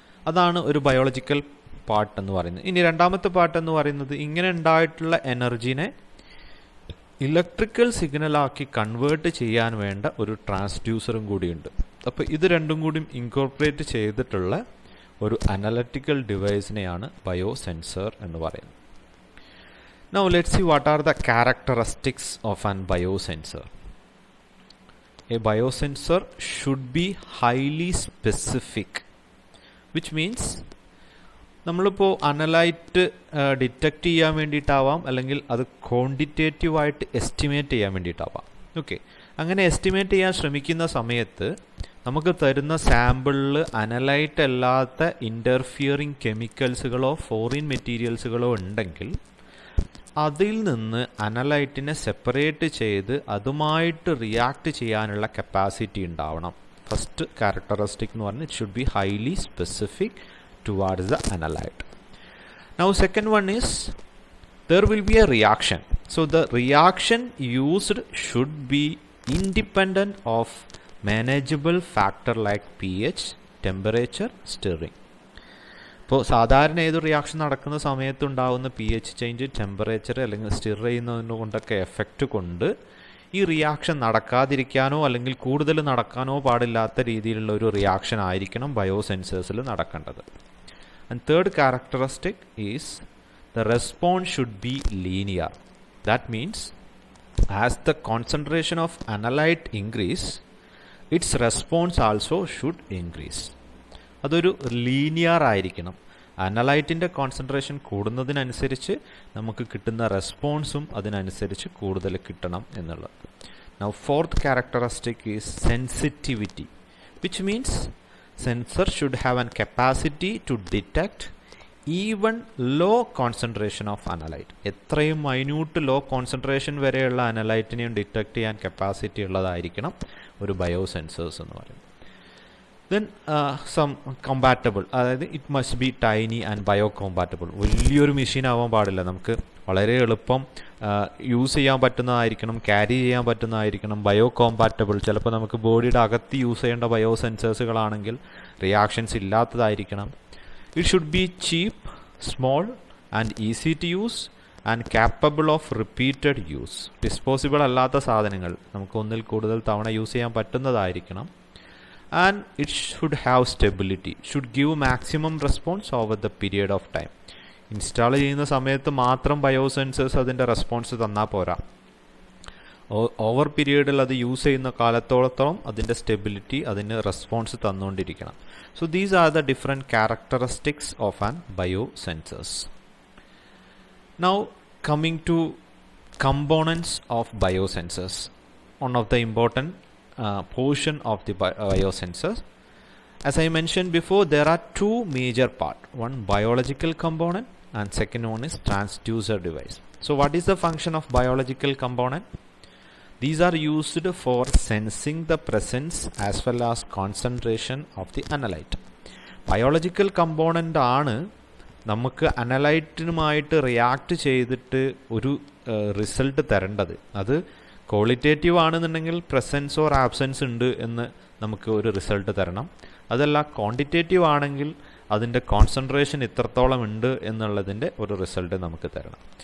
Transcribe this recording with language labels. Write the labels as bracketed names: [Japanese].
[Malayalam] അതാണ് ഒരു biological part എന്ന് പറയുന്നത്. ഇനി രണ്ടാമത്തെ പാർട്ട് എന്ന് പറയുന്നത് ഇങ്ങനെ ഉണ്ടായിട്ടുള്ള എനർജീനെ ഇലക്ട്രിക്കൽ സിഗ്നലാക്കി കൺവേർട്ട് ചെയ്യാൻ വേണ്ട ഒരു ട്രാൻസ്ഡ്യൂസറും കൂടിയുണ്ട്. അപ്പോൾ ഇത് രണ്ടും കൂടി ഇൻകോർപ്പറേറ്റ് ചെയ്തിട്ടുള്ള ഒരു അനലറ്റിക്കൽ ഡിവൈസിനെയാണ് ബയോസെൻസർ എന്ന് പറയുന്നത്. [English] Now let's see what are the characteristics of an biosensor. A biosensor should be highly specific, [Malayalam] which means നമ്മളിപ്പോൾ അനലൈറ്റ് ഡിറ്റക്റ്റ് ചെയ്യാൻ വേണ്ടിയിട്ടാവാം, അല്ലെങ്കിൽ അത് ക്വാണ്ടിറ്റേറ്റീവായിട്ട് എസ്റ്റിമേറ്റ് ചെയ്യാൻ വേണ്ടിയിട്ടാവാം. ഓക്കെ, അങ്ങനെ എസ്റ്റിമേറ്റ് ചെയ്യാൻ ശ്രമിക്കുന്ന സമയത്ത് നമുക്ക് തരുന്ന സാമ്പിളിൽ അനലൈറ്റ് അല്ലാത്ത ഇൻ്റർഫിയറിങ് കെമിക്കൽസുകളോ ഫോറിൻ മെറ്റീരിയൽസുകളോ ഉണ്ടെങ്കിൽ അതിൽ നിന്ന് അനലൈറ്റിനെ സെപ്പറേറ്റ് ചെയ്ത് അതുമായിട്ട് റിയാക്ട് ചെയ്യാനുള്ള കപ്പാസിറ്റി ഉണ്ടാവണം. [English] first characteristic [Malayalam] എന്ന് പറഞ്ഞാൽ [English] It should be highly specific towards the analyte. Now second one is there will be a reaction. So the reaction used should be independent of manageable factor like pH, temperature, stirring. [Malayalam] ഇപ്പോൾ സാധാരണ ഏത് reaction നടക്കുന്ന സമയത്തുണ്ടാകുന്ന pH change, temperature അല്ലെങ്കിൽ stir ചെയ്യുന്നതിന് കൊണ്ടൊക്കെ effect കൊണ്ട് ഈ reaction നടക്കാതിരിക്കാനോ അല്ലെങ്കിൽ കൂടുതൽ നടക്കാനോ പാടില്ലാത്ത രീതിയിലുള്ള ഒരു റിയാക്ഷൻ ആയിരിക്കണം ബയോസെൻസേഴ്സിൽ നടക്കേണ്ടത്. [English] And third characteristic is the response should be linear. That means as the concentration of analyte increase, its response also should increase. [Malayalam] അതൊരു ലീനിയർ ആയിരിക്കണം. അനലൈറ്റിൻ്റെ കോൺസെൻട്രേഷൻ കൂടുന്നതിനനുസരിച്ച് നമുക്ക് കിട്ടുന്ന റെസ്പോൺസും അതിനനുസരിച്ച് കൂടുതൽ കിട്ടണം എന്നുള്ളത്. [English] Now fourth characteristic is sensitivity, which means sensor should have a capacity to detect even low concentration of analyte. [Malayalam] എത്രയും മൈന്യൂട്ട് ലോ കോൺസെൻട്രേഷൻ വരെയുള്ള അനലൈറ്റിനെയും ഡിറ്റക്ട് ചെയ്യാൻ കപ്പാസിറ്റി ഉള്ളതായിരിക്കണം ഒരു ബയോസെൻസേഴ്സ് എന്ന് പറയുന്നത്. [English] Then some compatible, അതായത് it must be tiny and biocompatible. [Malayalam] വലിയൊരു machine ആവാൻ പാടില്ല, നമുക്ക് വളരെ എളുപ്പം യൂസ് ചെയ്യാൻ പറ്റുന്നതായിരിക്കണം, ക്യാരി ചെയ്യാൻ പറ്റുന്നതായിരിക്കണം. ബയോ കോമ്പാറ്റബിൾ, ചിലപ്പോൾ നമുക്ക് ബോഡിയുടെ അകത്ത് യൂസ് ചെയ്യേണ്ട bio സെൻസേഴ്സുകളാണെങ്കിൽ reactions ഇല്ലാത്തതായിരിക്കണം. [English] It should be cheap, small and easy to use and capable of repeated use. [Malayalam] Disposable അല്ലാത്ത സാധനങ്ങൾ നമുക്ക് ഒന്നിൽ കൂടുതൽ തവണ യൂസ് ചെയ്യാൻ പറ്റുന്നതായിരിക്കണം. [English] And it should have stability, should give maximum response over the period of time. [Malayalam] Install ചെയ്യുന്ന സമയത്ത് മാത്രം ബയോസെൻസേഴ്സ് അതിൻ്റെ റെസ്പോൺസ് തന്നാൽ പോരാ, ഓവർ പീരിയഡിൽ അത് യൂസ് ചെയ്യുന്ന കാലത്തോളത്തോളം അതിൻ്റെ സ്റ്റെബിലിറ്റി, അതിന് response തന്നുകൊണ്ടിരിക്കണം. [English] So these are the different characteristics of an biosensors. Now coming to components of biosensors, one of the important portion of the biosensors. As I mentioned before, there are two major parts, one biological component and second one is transducer device. So what is the function of biological component? These are used for sensing the presence as well as concentration of the analyte. [Malayalam] Biological component ആണ് നമുക്ക് അനലൈറ്റിനുമായിട്ട് react ചെയ്തിട്ട് ഒരു result തരേണ്ടത്. അത് qualitative ആണെന്നുണ്ടെങ്കിൽ presence or absence ഉണ്ട് എന്ന് നമുക്ക് ഒരു റിസൾട്ട് തരണം. അതല്ല ക്വാണ്ടിറ്റേറ്റീവ് ആണെങ്കിൽ അതിൻ്റെ കോൺസെൻട്രേഷൻ ഇത്രത്തോളം ഉണ്ട് എന്നുള്ളതിൻ്റെ ഒരു റിസൾട്ട് നമുക്ക് തരണം.